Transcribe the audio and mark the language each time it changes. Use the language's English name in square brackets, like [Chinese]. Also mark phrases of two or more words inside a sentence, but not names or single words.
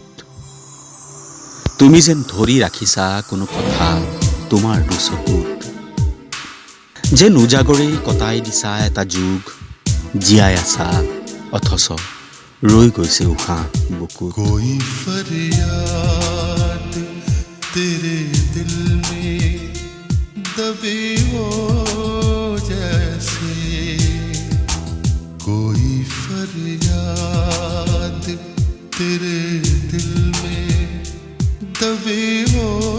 [Assamese] তুমি যেন ধৰি ৰাখিছা কোনো কথা তোমাৰ দুচকুত যেন উজাগৰি কটাই দিছা এটা যুগ জীয়াই আছা অথচ ৰৈ গৈছে উশাহ বুকুত [Hindi] कोई फरियाद तेरे दिल में दबी हो जैसे कोई फरियाद तेरे दिल में दबी हो